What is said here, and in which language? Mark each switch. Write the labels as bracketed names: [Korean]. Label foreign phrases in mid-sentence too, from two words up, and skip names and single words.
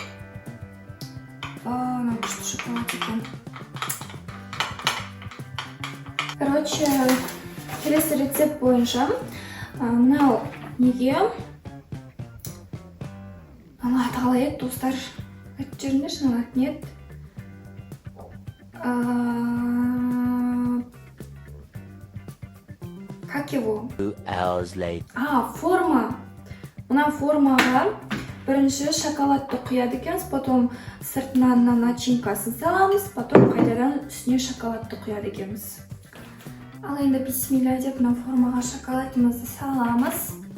[Kazakh] Мынау күшті шоколад екен. Короче, келесі рецепт бойынша мынау неге аты қалай еді, достар? Айтып жүріңдерші, мынау аты не еді? [Russian] Как его? [English] 2 hours later. [Kazakh] Форма. Мына формаға бірінші шоколадты құяды екенбіз, потом сыртынан начинкасын саламыз, потом қайтадан үстіне шоколадты құяды екенбіз. Ал енді бисмилля деп мына формаға шоколадымызды саламыз.